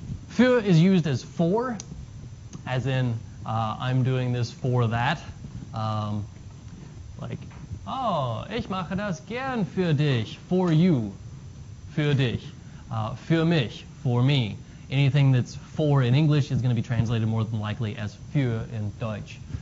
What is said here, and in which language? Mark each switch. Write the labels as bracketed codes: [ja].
[en] Für is used as for, as in I'm doing this for that. Like, oh, [de] ich mache das gern für dich, [en] for you, [de] für dich, für mich, [en] for me. Anything that's for in English is going to be translated more than likely as für in Deutsch.